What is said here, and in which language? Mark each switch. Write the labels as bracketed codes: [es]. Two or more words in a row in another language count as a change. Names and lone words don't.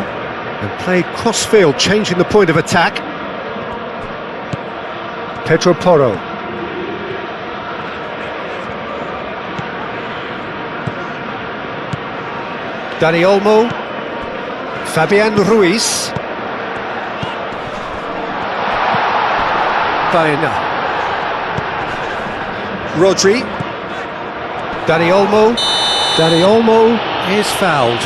[en] And played cross-field, changing the point of attack. Pedro Porro. Dani Olmo. Fabian Ruiz. Baena. Rodri. Dani Olmo. Dani Olmo is fouled.